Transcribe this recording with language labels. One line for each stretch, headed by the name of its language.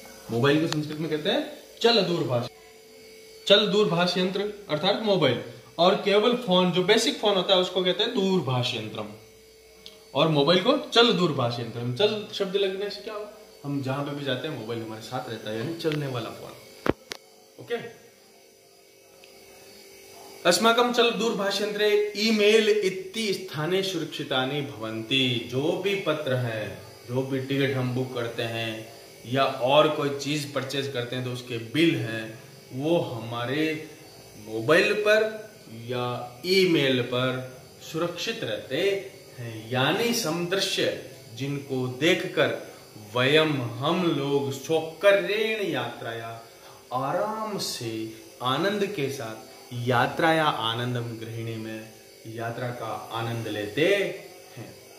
Hindi: Mobile को संस्कृत में कहते हैं चल दूरभाष। चल दूरभाष यंत्र अर्थात मोबाइल। और केवल फोन, जो बेसिक फोन होता है, उसको कहते हैं दूरभाष यंत्रम। और मोबाइल को चल दूरभाष यंत्रम। चल शब्द लगने से क्या होगा, हम जहां पे भी जाते हैं मोबाइल हमारे साथ रहता है, यानी चलने वाला फोन। ओके,
Sanskrit: अस्माकं चल दूरभाषयंत्रे ईमेल इति स्थाने सुरक्षितानि भवन्ति।
Hindi: जो भी पत्र है, जो भी टिकट हम बुक करते हैं या और कोई चीज परचेज करते हैं तो उसके बिल हैं, वो हमारे मोबाइल पर या ईमेल पर सुरक्षित रहते हैं। यानी समदृश्य, जिनको देखकर हम लोग सौकर्येण यात्राया, आराम से आनंद के साथ यात्राया आनंदम गृहिणी में यात्रा का आनंद लेते हैं।